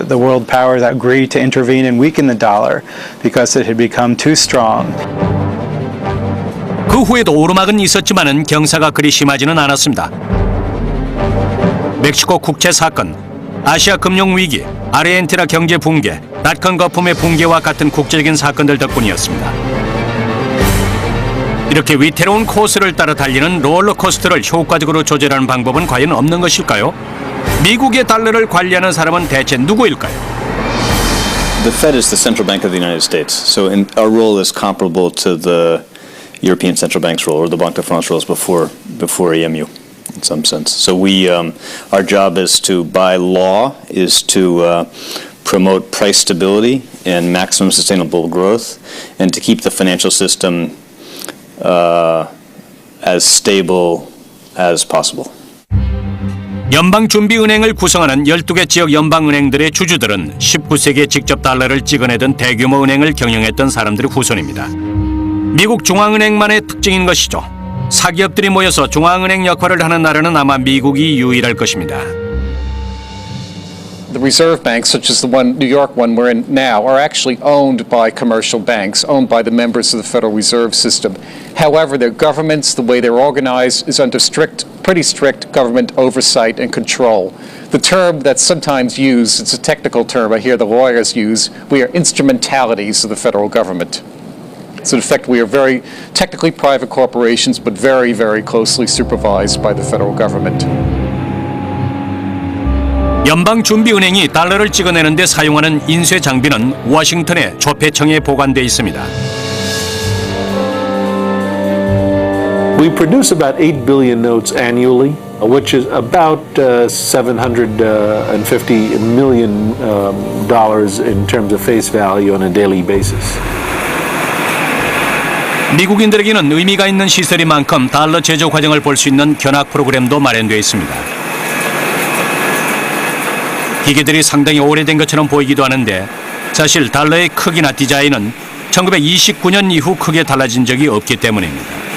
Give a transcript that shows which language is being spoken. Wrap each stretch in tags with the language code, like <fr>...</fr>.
<en>The world powers agreed to intervene and weaken the dollar because it had become too strong.</en> <ko>그 후에도 오르막은 있었지만은 경사가 그리 심하지는 않았습니다. 멕시코 국채 사건, 아시아 금융 위기, 아르헨티나 경제 붕괴, 닷컴 거품의 붕괴와 같은 국제적인 사건들 덕분이었습니다. 이렇게 위태로운 코스를 따라 달리는 롤러코스터를 효과적으로 조절하는 방법은 과연 없는 것일까요? 미국의 달러를 관리하는 사람은 대체 누구일까요?</ko> <en>The Fed is the central bank of the United States, so our role is comparable to the European Central Bank's role or the Banque de France roles before EMU, in some sense. So our job is to, by law, is to promote price stability and maximum sustainable growth, and to keep the financial system as stable as possible.</en> <ko>연방준비은행을 구성하는 12개 지역 연방은행들의 주주들은 19세기에 직접 달러를 찍어내던 대규모 은행을 경영했던 사람들의 후손입니다. 미국 중앙은행만의 특징인 것이죠. 사기업들이 모여서 중앙은행 역할을 하는 나라는 아마 미국이 유일할 것입니다.</ko> <en>The reserve banks, such as the New York one we're in now, are actually owned by commercial banks, owned by the members of the Federal Reserve System. However, their governments, the way they're organized, is under pretty strict government oversight and control. The term that's sometimes used, it's a technical term I hear the lawyers use, we are instrumentalities of the federal government. So in effect, we are very technically private corporations, but very, very closely supervised by the federal government.</en> <ko>연방준비은행이 달러를 찍어내는 데 사용하는 인쇄 장비는 워싱턴의 조폐청에 보관돼 있습니다.</ko> <en>We produce about 8 billion notes annually, which is about $750 million in terms of face value on a daily basis.</en> <ko>미국인들에게는 의미가 있는 시설인 만큼 달러 제조 과정을 볼 수 있는 견학 프로그램도 마련되어 있습니다. 기계들이 상당히 오래된 것처럼 보이기도 하는데 사실 달러의 크기나 디자인은 1929년 이후 크게 달라진 적이 없기 때문입니다.</ko>